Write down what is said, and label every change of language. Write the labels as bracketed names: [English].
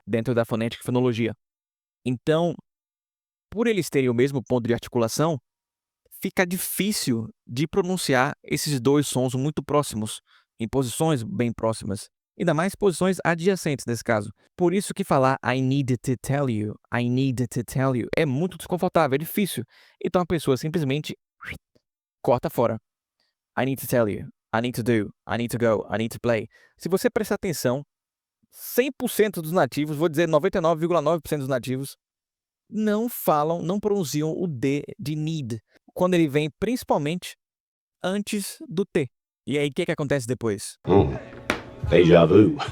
[Portuguese] Dentro da fonética e fonologia. Então, por eles terem o mesmo ponto de articulação, fica difícil de pronunciar esses dois sons muito próximos, em posições bem próximas. Ainda mais posições adjacentes nesse caso. Por isso que falar [English] I need to tell you, I need to tell you, [Portuguese] é muito desconfortável, é difícil. Então a pessoa simplesmente corta fora. [English] I need to tell you, I need to do, I need to go, I need to play. [Portuguese] Se você prestar atenção, 100% dos nativos, vou dizer 99,9% dos nativos, não pronunciam o D de need, quando ele vem principalmente antes do T. E aí, o que acontece depois? [English] Oh, deja vu.